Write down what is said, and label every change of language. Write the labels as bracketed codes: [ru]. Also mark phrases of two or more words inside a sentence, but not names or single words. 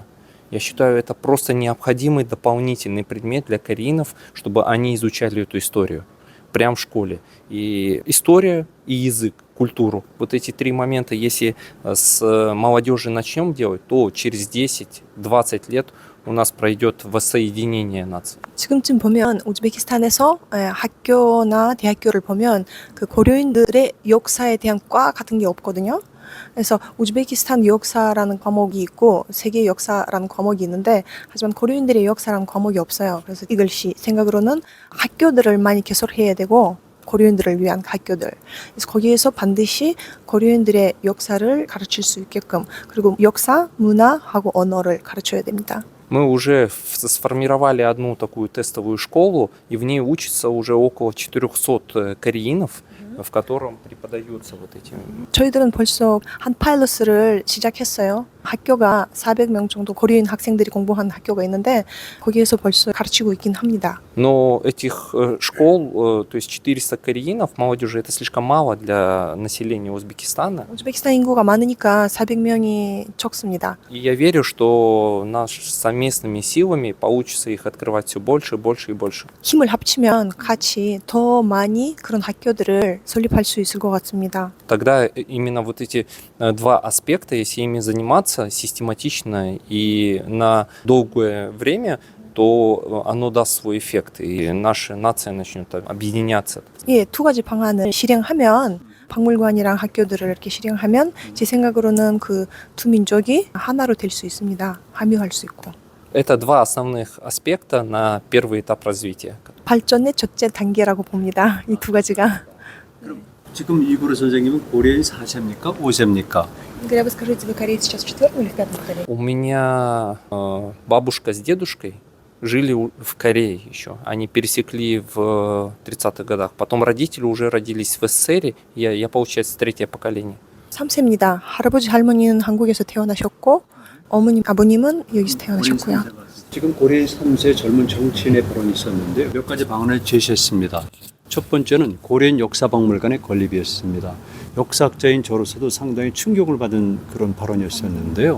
[ru] Я считаю, это просто необходимый дополнительный предмет для кореинов, чтобы они изучали эту историю прямо в школе. И история, и язык, культуру. Вот эти три момента, если с молодежи начнем делать, то через 10-20 лет у нас пройдет воссоединение наций. [ko] 지금쯤 보면 우즈베키스탄에서 학교나 대학교를 보면 그 고려인들의 역사에 대한 과 같은 게 없거든요. 그래서 우즈베키스탄 역사라는 과목이 있고 세계 역사라는 과목이 있는데 하지만 고려인들의 역사라는 과목이 없어요. 그래서 이것이 생각으로는 학교들을 많이 개설해야 되고 고려인들을 위한 학교들. 그래서 거기에서 반드시 고려인들의 역사를 가르칠 수 있게끔 그리고 역사, 문화하고 언어를 가르쳐야 됩니다. [ru] Мы уже сформировали одну такую тестовую школу, и в ней учатся уже около 400 кореинов, в котором преподаются вот эти. [ko] 저희들은 벌써 한 파일럿을 시작했어요. 학교가 400명 정도 고려인 학생들이 공부하는 학교가 있는데 거기에서 벌써 가르치고 있긴 합니다. [ru] Но этих школ, то есть 400 кореинов молодежи, это слишком мало для населения Узбекистана. [ko] 우즈베키스탄 인구가 많으니까 400명이 적습니다. [ru] И я верю, что наш совместными силами получится их открывать все больше, больше и больше. [ko] 힘을 합치면 같이 더 많이 그런 학교들을 설립할 수 있을 것 같습니다. [ru] Тогда именно вот эти два аспекта, если ими заниматься систематично и на долгое время, то оно даст свой эффект, и наша нация начнет объединяться. [ko] 예, 두 가지 방안을 실행하면 박물관이랑 학교들을 이렇게 실행하면 제 생각으로는 그 두 민족이 하나로 될 수 있습니다. 함유할 수 있고. [ru] Это два основных аспекта на первый этап развития. [ko] 발전의 첫째 단계라고 봅니다. 이 두 가지가. 지금 이구르 선생님은 고려인 4세입니까? 5세입니까? [ru] Игорь, вы скажите, вы кореец сейчас в четвертом или в пятом поколении? У меня бабушка с дедушкой жили в Корее еще. Они пересекли в 30-х годах. Потом родители уже родились в СССР. Я получается, третье поколение. [ko] 3세입니다. 할아버지 할머니는 한국에서 태어나셨고 어머님 아버님은 여기서 태어나셨고요. 지금 고려인 3세 젊은 정치인의 발언이 있었는데 몇 가지 방안을 제시했습니다. 첫 번째는 고려인 역사박물관의 건립이었습니다. 역사학자인 저로서도 상당히 충격을 받은 그런 발언이었었는데요.